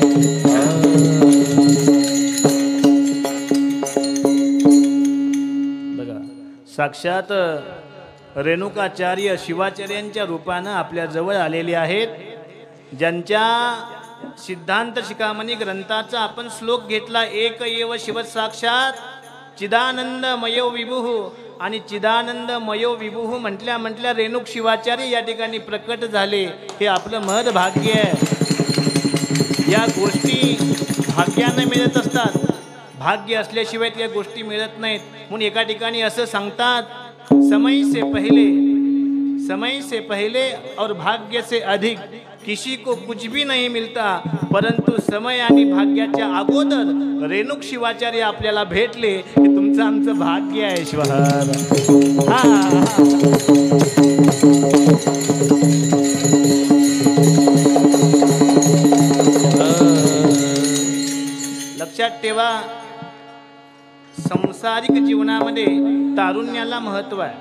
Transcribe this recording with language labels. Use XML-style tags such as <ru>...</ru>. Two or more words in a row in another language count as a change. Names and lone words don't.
<mr>बघा, साक्षात रेणुकाचार्य शिवाचार्यांच्या रूपानं आपल्या जवळ आलेले आहेत. ज्यांच्या सिद्धांत शिखामणी ग्रंथाचा आपण श्लोक घेतला,</mr> <sa>एक एव शिव साक्षात चिदानंदमयो विभुः</sa> <mr>आणि चिदानंद मयो विभू म्हटल्या म्हटल्या रेणुक शिवाचार्य या ठिकाणी प्रकट झाले. हे आपलं महद भाग्य आहे. या गोष्टी भाग्यानं मिळत असतात. भाग्य असल्याशिवाय त्या गोष्टी मिळत नाहीत. म्हणून एका ठिकाणी असं सांगतात,</mr> <hi>समय से पहले और भाग्य से अधिक किसी को कुछ भी नहीं मिलता,</hi> <mr>परंतु समय आणि भाग्याच्या अगोदर रेणुक शिवाचार्य आपल्याला भेटले. हे तुमचं आमचं भाग्य आहे शिवहर. लक्षात ठेवा, संसारिक जीवनामध्ये तारुण्याला महत्व आहे.</mr>